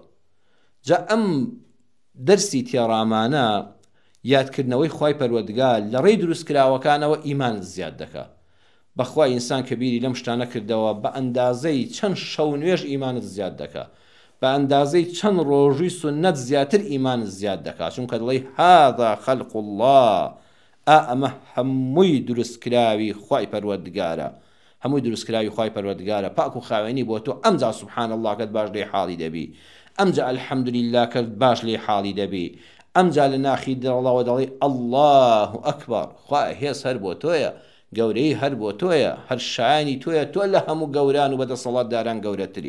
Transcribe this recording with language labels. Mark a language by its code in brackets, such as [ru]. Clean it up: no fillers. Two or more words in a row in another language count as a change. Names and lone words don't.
[ckb] جا ئەم دەرسی تێڕامانە یادکردنەوەی خوای پەروەردگار لە ڕێی دروستکراوەکانەوە ئیمانت زیاد دەکات. بەخوا ئینسان کە بیری لەم شتانە کردەوە بە ئەندازەی چەند شەو نوێژ ئیمانت زیاد دەکات، بە ئەندازەی چەند ڕۆژووی سونەت زیاتر ئیمانت زیاد دەکات، چونکە دڵی [ar] هذا خەلق الله، [ckb] ئەمە هەمووی دروستکراوی خوای پەروەردگارە، هەمووی دروستکراوی خوای پەروەردگارە، پاک و خاوێنی بۆ تۆ. ئەمجا [ar] سوبحان الله [ckb] کەت باش لێ حاڵی دەبی، ئەمجا الحەمدولیلا کەت باش لێ حاڵی دەبی، ئەمجا لە ناخی دڵەوە دەڵی [ar] الله ئەکبەر، [ckb] خوای هێز هەر بۆ تۆیە، گەورەی هەر بۆ تۆیە، هەر شایانی تۆیە، تۆ لە هەموو گەوران و بەدەسەڵاتداران گەورەتری.